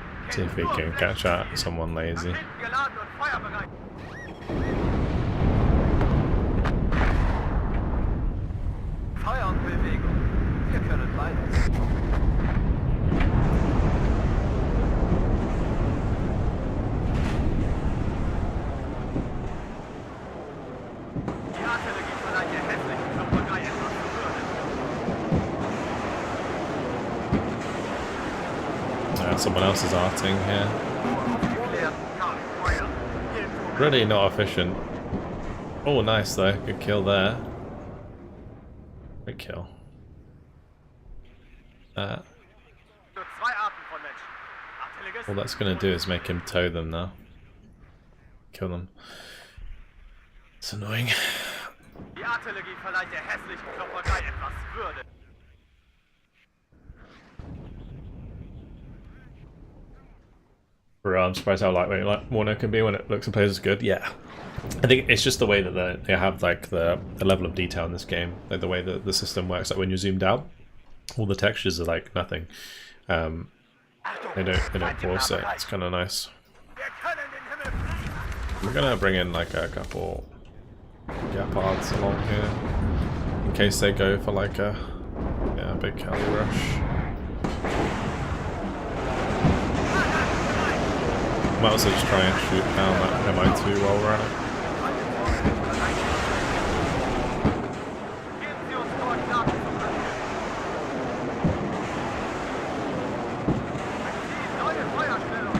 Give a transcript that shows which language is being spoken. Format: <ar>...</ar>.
<en>See if we can catch out someone lazy.</en> <de>Raketen geladen und feuerbereit. Feuer und Bewegung. Wir können beides. Die Artillerie verleiht der hässlichen Klopperei etwas Würde.</de> <en>Yeah, someone else is arting here.</en> <de>Aufgeklärt. Nach Feuer.</de> <en>Really not efficient. Oh, nice though. Good kill there. Good kill.</en> <de>Nur zwei Arten von Menschen. Artilleristen.</de> <en>All that's going to do is make him tow them now. Kill them. It's annoying.</en> <de>Die Artillerie verleiht der hässlichen Klopperei etwas Würde.</de> <en>Bro, I'm surprised how lightweight like WARNO can be when it looks and plays as good. Yeah. I think it's just the way that they have like the level of detail in this game, like the way that the system works. Like when you're zoomed out, all the textures are like nothing. They don't force it. It's kind of nice.</en> <de>Wir können den Himmel fliegen.</de> <en>We're gonna bring in like a couple Gepards along here in case they go for like a big Cali rush. Might also just try and shoot down that MI2 while we're at it.</en> <de>Geben Sie uns Koordinaten zum Angriff. Die neue Feuerstellung.</de>